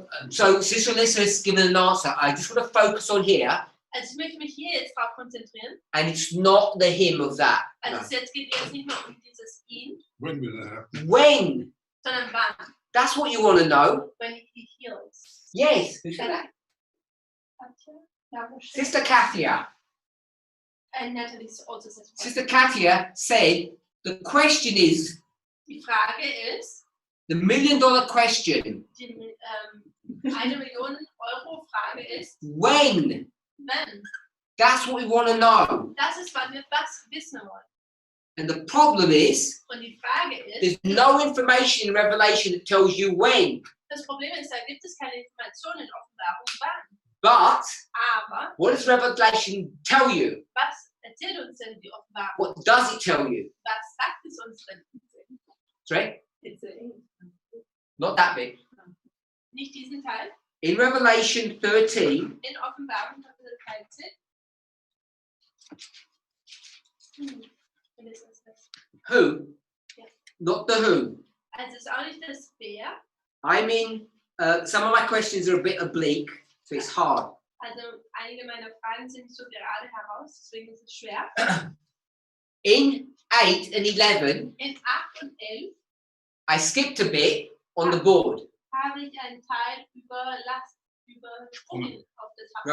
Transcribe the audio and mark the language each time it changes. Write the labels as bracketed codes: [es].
[en] So Sister Alyssa has given an answer. I just want to focus on here, [de] Also ich möchte mich hier jetzt drauf konzentrieren. [en] and it's not the him of that. [de] Also [en] No. [de] es geht jetzt nicht mehr um dieses ihn, [en] When will that happen? When? [de] sondern wann. [en] That's what you want to know. When he heals. Yes. Who said that? [de] Ja, wo steht? [en] Sister Kathia. Natalie also says. Sister Kathia said the question is [de] Die Frage ist, [en] the $1 million question. [de] die 1 Million Euro Frage ist, [en] When? [de] wenn. [en] That's what we want to know. [de] Das ist, wann wir was wissen wollen. [en] And the problem is [de] Und die Frage ist, [en] there's no information in Revelation that tells you when. [de] das Problem ist, da gibt es keine Informationen in Offenbarung wann. [en] But [de] Aber [en] what does Revelation tell you? [de] was erzählt uns denn die Offenbarung? [en] What does it tell you? [de] Was sagt es uns denn? [en] Sorry? It's a 8. Not that bit. [de] Nicht diesen Teil. [en] In Revelation 13, [de] In Offenbarung Kapitel 13. Und es ist das. [en] who? Yeah. Not the who. [de] Also es ist auch nicht das Wer. [en] I mean, some of my questions are a bit oblique, so it's hard. [de] Also einige meiner Fragen sind nicht so gerade heraus, deswegen ist es schwer. [en] In 8 and 11, [de] In 8 und 11 [en] I skipped a bit on the board. [de] habe ich einen Teil übersprungen auf der Tafel.